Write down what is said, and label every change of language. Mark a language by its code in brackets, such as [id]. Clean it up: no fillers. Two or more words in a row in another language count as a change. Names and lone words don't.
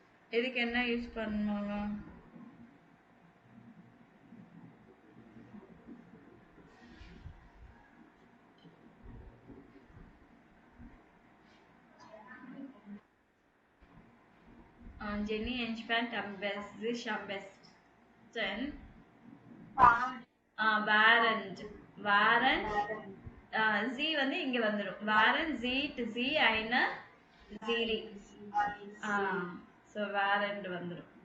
[ta] இதுக்கு என்ன யூஸ் பண்ணுவாங்க? [de] Jenny entspannt am besten, sich am besten. Während. Während. [ta] Sie வந்து இங்க வந்துடும். [de] Während sie eine Serie. [ta] So während வந்துடும்.